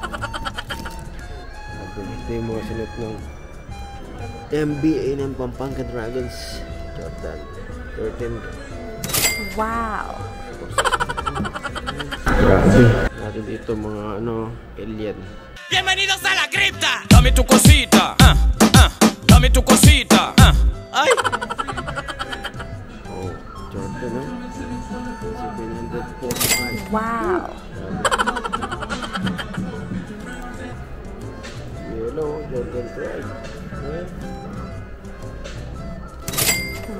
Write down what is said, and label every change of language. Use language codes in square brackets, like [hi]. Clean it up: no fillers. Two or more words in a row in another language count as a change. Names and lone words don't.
[tl] Ito yung mga sinuot ng NBA ng Pampanga Dragons. Jordan 13. Wow. Grabe. Natin dito mga alien. [es] Bienvenidos a la cripta. Dame tu cosita. Dame tu cosita. [tl] Ay. Oh, Jordan 745. Wow. Yellow, Jordan 12.